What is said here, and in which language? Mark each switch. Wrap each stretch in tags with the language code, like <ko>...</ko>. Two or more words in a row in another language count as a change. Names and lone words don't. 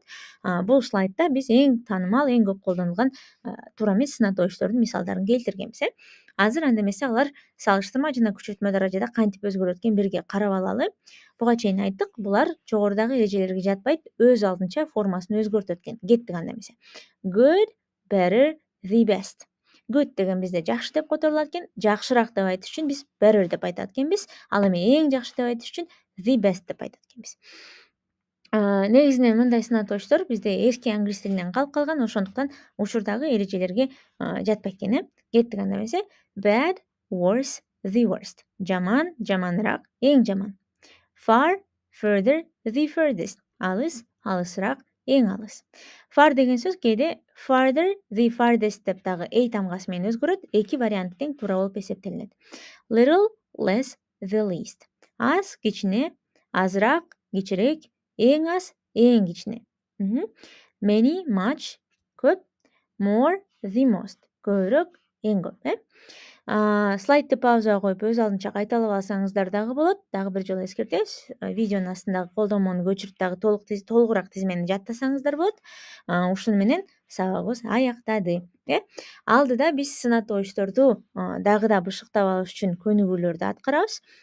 <ky>Бул слайдда биз эң таанымал, эң көп колдонулган туура эмес сынаточтордун мисалдарын келтиргенбиз. Азыр анда эмесе алар салыштырма жана күчөтмө даражада кантип өзгөрөт экен бирге карап алалы. Буга чейин айттык, булар жогорудагы эрежелерге жатпайт, өз алдынча формасын өзгөртөт экен. Кеттик анда эмесе.</ky> <en>Good, better, the best.</en> <ky>Good деген бизде жакшы деп которулат экен. Жакшыраак деп айтыш үчүн биз better деп айтат экенбиз. Ал эми эң жакшы деп айтыш үчүн</ky> <en>the best</en> <ky>деп айтат экенбиз. Негизинен мындай сынаточтор бизде эски англис тилинен калып калган, ошондуктан учурдагы эрежелерге жатпайт экен. Кеттик анда эмесе.</ky> <en>Bad, worse, the worst.</en> <ky>Жаман, жаманыраак, эң жаман.</ky> <en>Far, further, the furthest.</en> <ky>Алыс, алысыраак, эң алыс. Far деген сөз кээде</ky> <en>farther, the farthest</en> <ky>деп дагы a тамгасы менен өзгөрөт. Эки вариант тең туура болуп эсептелинет.</ky> <en>Little, less, the least.</en> <ky>Аз, кичине, азыраак, кичирээк, эң аз, эң кичине.</ky> <en>Many, much, көп. More, the most.</en> <ky>Көбүрөөк, эң көп. Слайдты паузага коюп өз алдынча кайталап алсаңыздар дагы болот. Дагы бир жолу эскертебиз. Видеонун астындагы колдонмону көчүрүп дагы толугураак тизмени жаттасаңыздар болот. Ушуну менен сабагыбыз аяктады. Алдыда биз сынаточторду дагы да бышыктап алыш үчүн көнүгүүлөрдү аткарабыз.</ky>